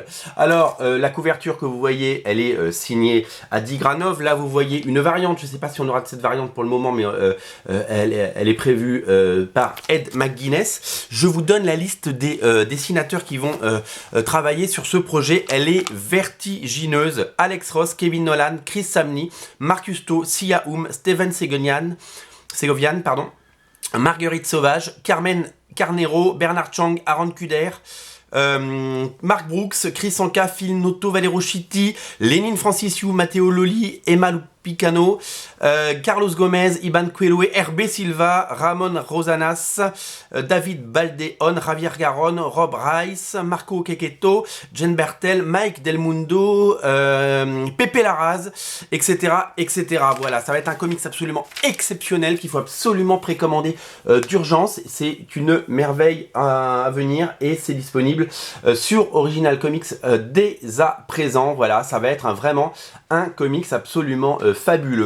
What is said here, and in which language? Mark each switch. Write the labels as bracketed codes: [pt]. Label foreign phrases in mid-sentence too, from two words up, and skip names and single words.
[fr] Alors, la couverture que vous voyez, elle est signée Adi Granov. Là, vous voyez une variante. Je ne sais pas si on aura cette variante pour le moment, mais elle est prévue par Ed McGuinness. Je vous donne la liste des dessinateurs qui vont travailler sur ce projet. Elle est vertigineuse. Alex Ross, Kevin Nolan, Chris Samnee, Mark Russo, Sia Steven Segovian, Marguerite Sauvage, Carmen Carnero, Bernard Chang, Aaron Kuder, Mark Brooks, Chris Anka, Phil Noto, Valero Chitti, Lénine Francisiou, Matteo Loli, Emma Lupicano, Carlos Gomez, Iban Coelho, RB Silva, Ramon Rosanas, David Baldeon, Javier Garon, Rob Rice, Marco Quequeto, Jen Bertel, Mike Del Mundo, Pepe Larraz, etc., etc. Voilà, ça va être un comics absolument exceptionnel qu'il faut absolument précommander d'urgence. C'est une merveille à venir et c'est disponible sur Original Comics dès à présent. Voilà, ça va être vraiment un comics absolument fabuleux.